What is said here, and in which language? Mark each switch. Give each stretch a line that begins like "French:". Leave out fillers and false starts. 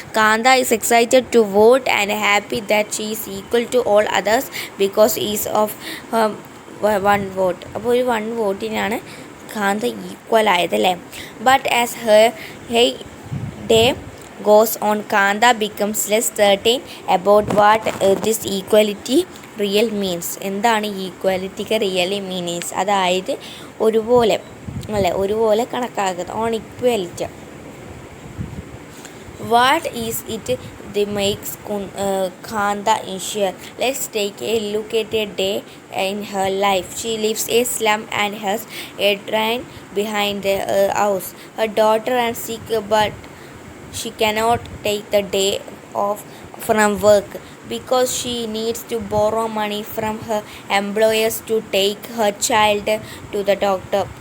English: Kanda is excited to vote and happy that she is equal to all others because he is of one vote.
Malayalam: അപ്പോൾ ഒരു 1 വോട്ടിനാണ് കാന്ത equal ആയതല്ലേ.
English: But as her day goes on, Kanda becomes less certain about what this equality real means.
Malayalam: എന്താണ് ഈക്വാലിറ്റിക്ക്
English: really meanings,
Malayalam: അതായത് ഒരുപോലെ അല്ലേ, ഒരുപോലെ കണക്കാക്കുന്നത്, on equality.
English: What is it that makes Kanda unsure? Let's take a look at a day in her life. She lives a slum and has a drain behind the house. Her daughter is sick, but she cannot take the day off from work because she needs to borrow money from her employers to take her child to the doctor.